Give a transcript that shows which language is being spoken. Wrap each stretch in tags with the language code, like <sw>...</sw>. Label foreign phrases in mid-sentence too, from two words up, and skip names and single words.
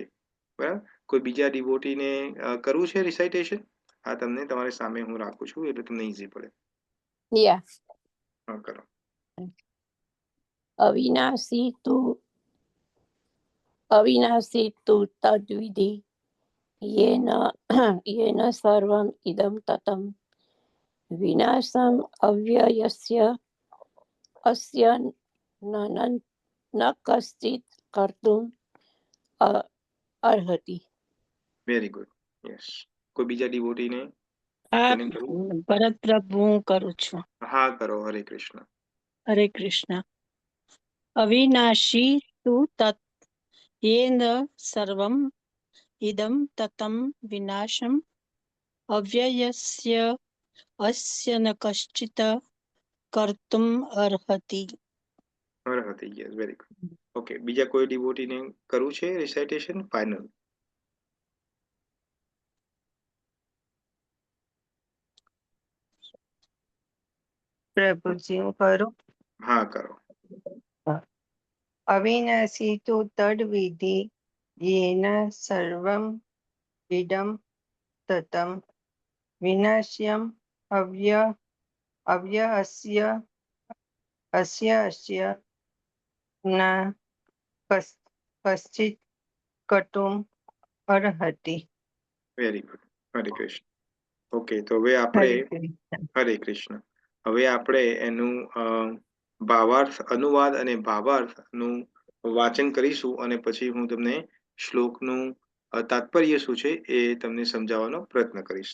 <gu>બરાબર. કોઈ બીજા ડિવોટીને કરવું છે રિસાઇટેશન? આ તમને તમારી સામે હું રાખું છું એટલે તમને ઈઝી પડે. હા, કરો.</gu> <sa>अविनाशी तुं तद्विधि येन सर्वम् इदं ततं विनाशम् अव्ययस्य अस्य न कश्चित् कर्तुम् अर्हति.</sa> <en>very good. yes.</en> <gu>કોઈ બીજા ડિવોટીને? ભરત પ્રભુ હું કરું છું. હા, કરો. હરે કૃષ્ણ.</gu> <sa>હરે કૃષ્ણ. अविनाशी तुं तत येन सर्वम् इदं ततं विनाशम् अव्ययस्य अस्य न कश्चित् कर्तुम् अर्हति.</sa> <en>અર્હતિ. yes, very good.</en> <gu>ઓકે, બીજા કોઈ ડિવોટીને કરવું છે રિસાઇટેશન? ફાઇનલ. પ્રભુજી હું કરું. હા, કરો.</gu> <sa>अविनाशी तु तद्विधि येन सर्वम् इदं ततं विनाश्यम् अव्ययस्य अस्य न कश्चित् कर्तुम् अर्हति.</sa> <en>very good.</en> <gu>હરે કૃષ્ણ. ઓકે, તો હવે આપણે હરે કૃષ્ણ. હવે આપણે એનું ભાવાર્થ, અનુવાદ અને ભાવાર્થનું વાંચન કરીશું અને પછી હું તમને શ્લોકનું તાત્પર્ય શું છે એ તમને સમજાવવાનો પ્રયત્ન કરીશ.</gu>